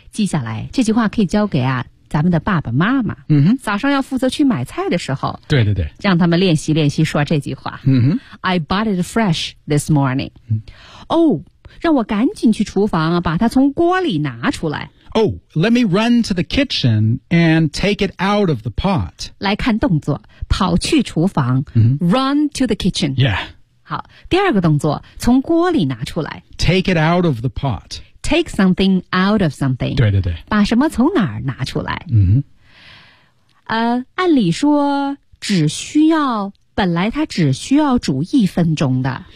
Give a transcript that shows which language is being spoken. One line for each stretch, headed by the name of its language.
Chinese: 记下来这句话可以交给啊咱们的爸爸妈妈，嗯哼，早上要负责去买菜的时候，对对对，让他们练习练习说这句话，嗯哼
English: ，I bought it fresh this morning。
Chinese: 哦，让我赶紧去厨房啊，把它从锅里拿出来。
English: Oh, let me run to the kitchen and take it out of the pot.
Chinese: 来看动作，跑去厨房、
English: run to the kitchen. Yeah.
Chinese: 好，第二个动作，从锅里拿出来。
English: Take it out of the pot. Take something out of something.
Chinese: 对对对。把什么从哪儿拿出来。嗯。按理说，只需要，本来它只需要煮一分钟的。